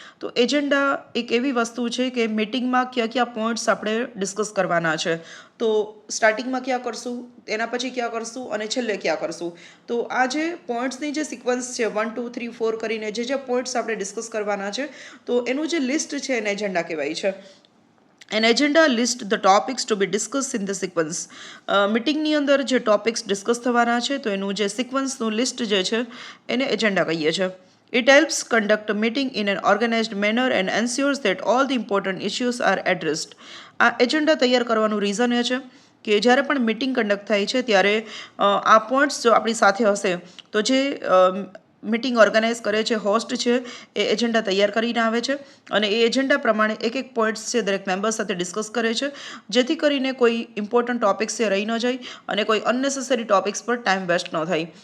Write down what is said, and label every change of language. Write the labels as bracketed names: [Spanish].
[Gujarati] તો એજન્ડા એક એવી વસ્તુ છે કે મિટિંગમાં કયા પોઈન્ટ્સ આપણે ડિસ્કસ કરવાના છે. તો સ્ટાર્ટિંગમાં ક્યાં કરશું, એના પછી ક્યાં કરશું અને છેલ્લે ક્યાં કરશું. તો આ જે પોઈન્ટ્સની જે સિક્વન્સ છે 1 2 3 4 કરીને જે પોઈન્ટ્સ આપણે ડિસ્કસ કરવાના છે તો એનું જે લિસ્ટ છે એને એજન્ડા કહેવાય છે. [English] An agenda list the topics to be discussed in the sequence. [Gujarati] મિટિંગની અંદર જે ટોપિક્સ ડિસ્કસ થવાના છે તો એનું જે સિક્વન્સનું લિસ્ટ જે છે એને એજન્ડા કહીએ છીએ. [English] It helps conduct a meeting in an organized manner and ensures that all the important issues are addressed. [Gujarati] આ એજન્ડા તૈયાર કરવાનું રીઝન એ છે કે જ્યારે પણ મિટિંગ કન્ડક્ટ થાય છે ત્યારે આ પોઈન્ટ્સ જો આપણી સાથે હશે તો જે મિટિંગ ઓર્ગેનાઇઝ કરે છે હોસ્ટ છે એ એજન્ડા તૈયાર કરીને આવે છે અને એ એજન્ડા પ્રમાણે એક પોઈન્ટ્સ છે દરેક મેમ્બર સાથે ડિસ્કસ કરે છે જેથી કરીને કોઈ ઇમ્પોર્ટન્ટ ટોપિક્સ છે રહી ન જાય અને કોઈ અનનેસેસરી ટોપિક્સ પર ટાઈમ વેસ્ટ ન થાય.